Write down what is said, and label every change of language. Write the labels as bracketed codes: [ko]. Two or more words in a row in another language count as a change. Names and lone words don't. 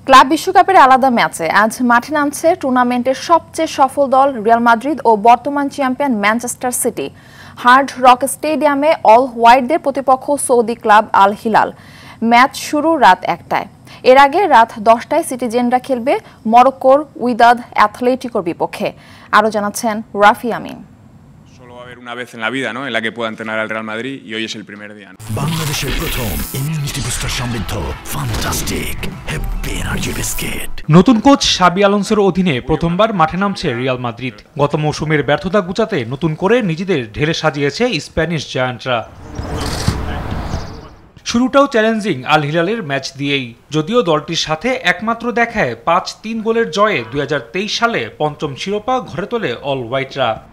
[bn] ক্লাব বিশ্বকাপের আলাদা ম্যাচে আজ মাঠে নামছে টুর্নামেন্টের সবচেয়ে সফল দল রিয়াল মাদ্রিদ ও বর্তমান চ্যাম্পিয়ন ম্যানচেস্টার সিটি। হার্ড রক স্টেডিয়ামে অল হোয়াইটদের প্রতিপক্ষ সৌদি ক্লাব আল হিলাল। ম্যাচ শুরু রাত 1টায়। এর আগে রাত 10টায় সিটিজেনরা খেলবে মরক্কোর উইদাদ অ্যাথলেটিকোর বিপক্ষে। আরও জানাচ্ছেন রাফি আমিন। [es] Una vez en la vida, ¿no? En la que pueda entrenar al Real Madrid y hoy es el primer día. [bn] বাংলাদেশের প্রথম [en] immunity booster [bn] সমৃদ্ধ ফ্যান্টাস্টিক হ্যাপি এনার্জি বিস্কিট। নতুন কোচ শাবি আলোনসোর অধীনে প্রথমবার মাঠে নামছে রিয়াল মাদ্রিদ। গত মৌসুমের ব্যর্থতা ঘুচাতে নতুন করে নিজেদের ঢেলে সাজিয়েছে [en] Spanish giants. [bn] শুরুটাও চ্যালেঞ্জিং আল হিলালের ম্যাচ দিয়েই, যদিও দলটির সাথে একমাত্র দেখায় 5-3 গোলের জয়ে 2023 সালে পঞ্চম শিরোপা ঘরে তোলে অল হোয়াইটরা।